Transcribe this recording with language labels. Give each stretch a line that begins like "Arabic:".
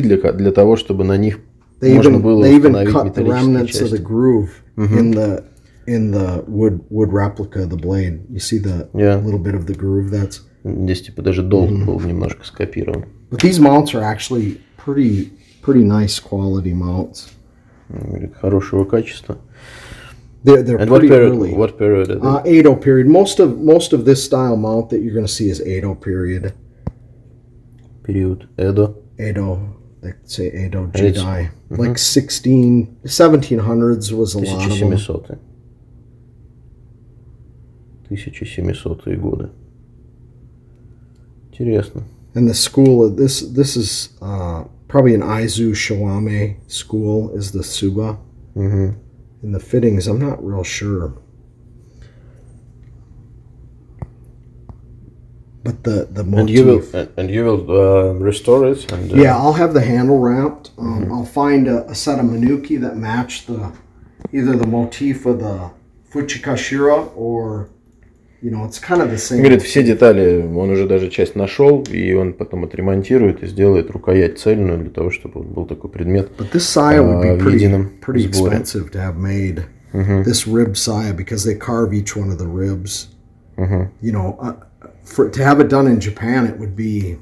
Russian: для того, чтобы на них можно было установить металлические части.
English: In the wood replica, the blade, you see the little bit of the groove that's.
Russian: Здесь типа даже долг был немножко скопирован.
English: But these mounts are actually pretty nice quality mounts.
Russian: Хорошего качества.
English: They're pretty early. What period is it? Edo period. Most of this style mount that you're going to see is Edo period. Period Edo. Edo. They say Edo Jidai. Like 1700s was a lot of them.
Russian: 1700-е годы. Интересно.
English: And the school, this is probably an Aizu Shawame school is the Suba. And the fittings, I'm not real sure. But the motif. And you will restore it? Yeah, I'll have the handle wrapped. I'll find a set of manuki that match either the motif of the Fuchikashira or... You know, it's kind of the same.
Russian: Говорит, все детали, он уже даже часть нашел, и он потом отремонтирует и сделает рукоять цельную для того, чтобы был такой предмет в едином
English: pretty expensive to have made. This rib saya, because they carve each one of the ribs. You know, to have it done in Japan, it would be